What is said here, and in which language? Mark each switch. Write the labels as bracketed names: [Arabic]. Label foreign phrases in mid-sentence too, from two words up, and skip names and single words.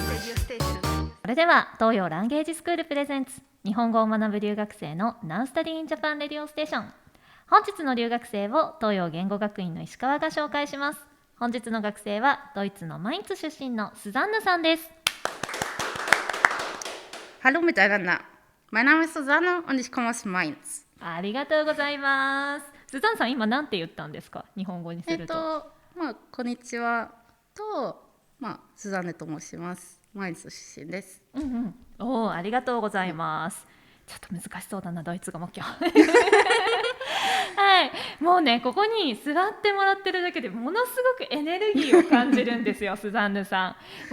[Japanese] それでは東洋ランゲージスクールプレゼンツ日本語を学ぶ留学生の Now Study in Japan Radio Station。本日の留学生を東洋言語学院の石川が紹介します。本日の学生はドイツのマインツ出身のスザンヌさんです。 [German] Hallo miteinander. Mein Name ist Susanne und ich komme aus Mainz. [Japanese] ありがとうございます。スザンヌさん今なんて言ったんですか、日本語にすると。こんにちはと、スザンヌと申します。マインツ出身です。ありがとうございます。ちょっと難しそうだな、ドイツ語も今日はい、もうねここに座ってもらってるだけでものすごくエネルギーを感じるんですよスザンヌさん。